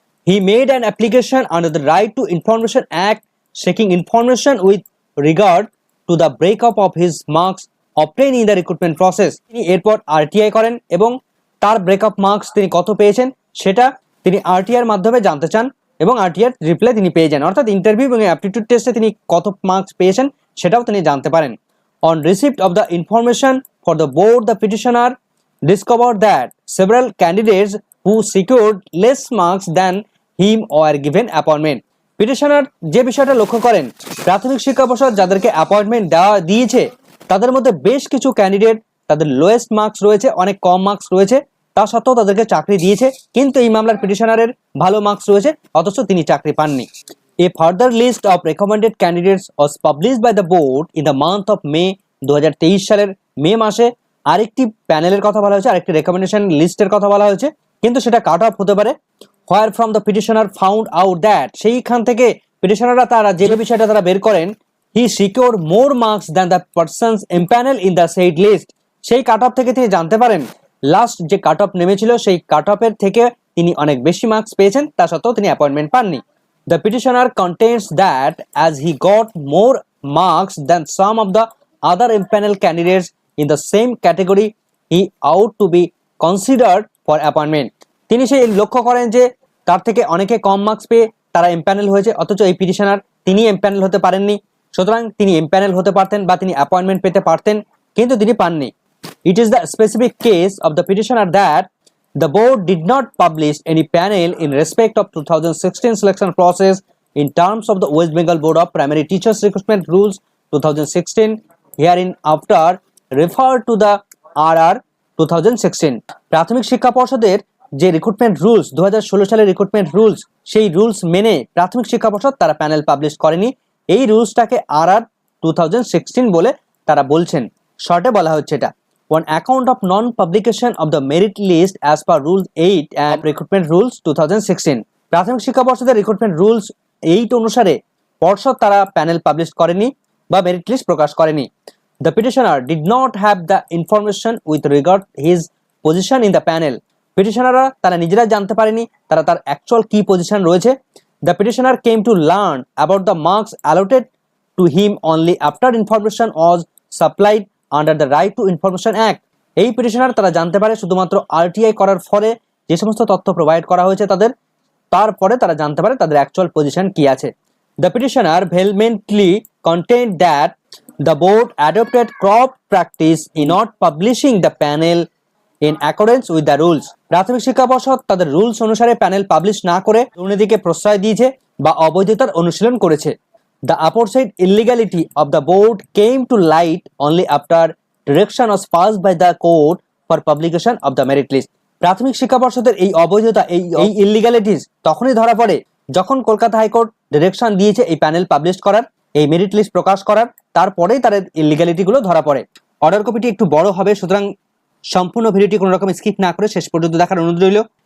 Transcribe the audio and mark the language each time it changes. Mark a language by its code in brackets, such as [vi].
[en] He made an application under the right to information act seeking information with regard to the breakup of his marks obtain in the recruitment process. [bn] তিনি এরপর RTI করেন এবং তার breakup marks তিনি কত পেয়েছেন সেটা তিনি আরটিআর মাধ্যমে জানতে চান এবং আরটিআর রিপ্লাই তিনি পেয়ে যান, অর্থাৎ ইন্টারভিউ এবং অ্যাপটিটিউড টেস্টে তিনি কত মার্কস পেয়েছেন সেটাও তিনি জানতে পারেন। [en] On receipt of the information for the board, the petitioner discovered that several candidates who secured less marks than him were given appointment. [bn] Petitioner যে বিষয়টা লক্ষ্য করেন, প্রাথমিক শিক্ষা পর্ষদ যাদেরকে অ্যাপয়েন্টমেন্ট দিয়েছে তাদের মধ্যে বেশ কিছু ক্যান্ডিডেট তাদের লোয়েস্ট মার্কস রয়েছে, অনেক কম মার্কস রয়েছে, তা সত্ত্বেও তাদেরকে চাকরি দিয়েছে, কিন্তু এই মামলার পিটিশনারের ভালো মার্কস রয়েছে অথচ তিনি চাকরি পাননি। [en] A further list of recommended candidates was published by the board in the month of May 2023 [bn] সালের মে মাসে। আরেকটি প্যানেলের কথা বলা হয়েছে, আরেকটি রেকমেন্ডেশন লিস্টের কথা বলা হয়েছে, কিন্তু সেটা কাট অফ হতে পারে। [en] where from the petitioner found out that, [bn] সেইখান থেকে পিটিশনাররা তারা যে বিষয়টা তারা বের করেন, [en] He secured more marks than the persons empanel in the said list. [bn] সেই কাট অফ থেকে তিনি জানতে পারেন লাস্ট যে কাট অফ নেমেছিল সেই কাট অফের থেকে তিনি অনেক বেশি মার্কস পেয়েছেন, তা সত্ত্বেও তিনি অ্যাপয়েন্টমেন্ট পাননি। [en] The petitioner contends that as he got more marks than some of the other empanel candidates in the same category he ought to be considered for appointment। [bn] তিনি সেই লক্ষ্য করেন যে তার থেকে অনেকে কম মার্কস পেয়ে তারা এমপ্যানেল হয়েছে, অথচ এই পিটিশনার তিনি এমপ্যানেল হতে পারেননি, সুতরাং তিনি এমপ্যানেল হতে পারতেন বা তিনি অ্যাপয়েন্টমেন্ট পেতে পারতেন, কিন্তু তিনি পাননি। [en] It is the specific case of the petitioner that the board did not publish any panel in respect of 2016 selection process in terms of the West Bengal Board of Primary Teachers Recruitment Rules 2016 herein after refer to the RR 2016। [bn] প্রাথমিক শিক্ষা পর্ষদের যে recruitment rules 2016 সালের recruitment rules, সেই rules মেনে প্রাথমিক শিক্ষা পর্ষদ তারা প্যানেল পাবলিশ করেনি। এই রুলসটাকে RR 2016 বলে তারা বলছেন, শর্টে বলা হচ্ছে এটা। [en] On account of non publication of the merit list as per rule 8 and recruitment rules 2016। [bn] প্রাথমিক শিক্ষা পর্ষদের রিক্রুটমেন্ট রুলস 8 অনুসারে পর্ষদ তারা প্যানেল পাবলিশ করেনি বা মেরিট লিস্ট প্রকাশ করেনি। [en] The petitioner did not have the information with regard his position in the panel। [bn] পিটিশনাররা তারা নিজেরা জানতে পারেনি তারা তার অ্যাকচুয়াল কি পজিশন রয়েছে। [en] The petitioner came to learn about the marks allotted to him only after information was supplied under the Right to Information Act। [bn] এই petitioner তারা জানতে পারে শুধুমাত্র আরটিআই করার ফলে যে সমস্ত তথ্য প্রোভাইড করা হয়েছে তাদের, তারপরে তারা জানতে পারে তাদের অ্যাকচুয়াল পজিশন কি আছে। [en] The petitioner vehemently contend that the board adopted corrupt practice in not publishing the panel in accordance with the rules। [bn] প্রাথমিক শিক্ষা পর্ষদ তাদের রুলস অনুসারে প্যানেল পাবলিশ না করে দুর্নীতিকে প্রশ্রয় দিয়েছে বা অবৈধতার অনুশীলন করেছে। [en] The aforesaid illegality of the board came to light only after direction was passed by the court for publication of the merit list। [bn] প্রাথমিক শিক্ষা পর্ষদের এই অবৈধতা এই ইলিগ্যালিটিস তখনই ধরা পড়ে যখন কলকাতা হাইকোর্ট ডিরেকশন দিয়েছে এই প্যানেল পাবলিশ করার, এই মেরিট লিস্ট প্রকাশ করার, তারপরেই তার ইলিগ্যালিটিগুলো ধরা পড়ে। অর্ডার কপিটি একটু বড় হবে, সুতরাং সম্পূর্ণ ভিডিওটি কোনো রকম স্কিপ না করে শেষ পর্যন্ত দেখার অনুরোধ রইল।